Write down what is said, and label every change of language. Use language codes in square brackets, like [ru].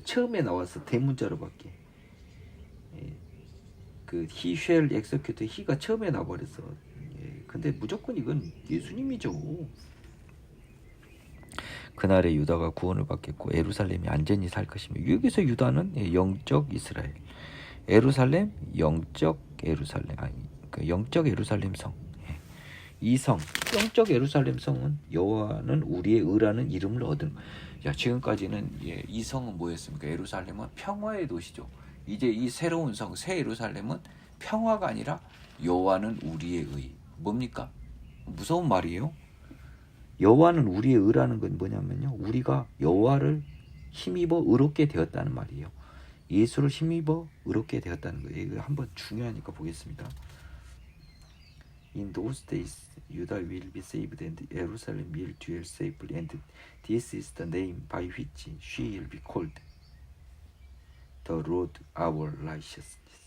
[ko] 처음에 나와서 대문자로밖에. [en] he shall execute, he가 [ko] 처음에 나와버렸어. 근데 무조건 이건 예수님이죠. 그날에 유다가 구원을 받겠고 예루살렘이 안전히 살 것이며. 여기서 유다는 영적 이스라엘, 예루살렘 영적 예루살렘, 영적 예루살렘 성. 이 성, 영적 예루살렘 성은 여호와는 우리의 의라는 이름을 얻은. 지금까지는 이 성은 뭐였습니까? 예루살렘은 평화의 도시죠. 이제 이 새로운 성, 새 예루살렘은 평화가 아니라 여호와는 우리의 의. 뭡니까? 무서운 말이에요. 여호와는 우리의 의라는 건 뭐냐면요, 우리가 여호와를 힘입어 의롭게 되었다는 말이에요. 예수를 힘입어 의롭게 되었다는 거예요. 이거 한번 중요하니까 보겠습니다. [en] In those days, Judah will be saved and Jerusalem will dwell safely, and this is the name by which she will be called, the Lord our righteousness.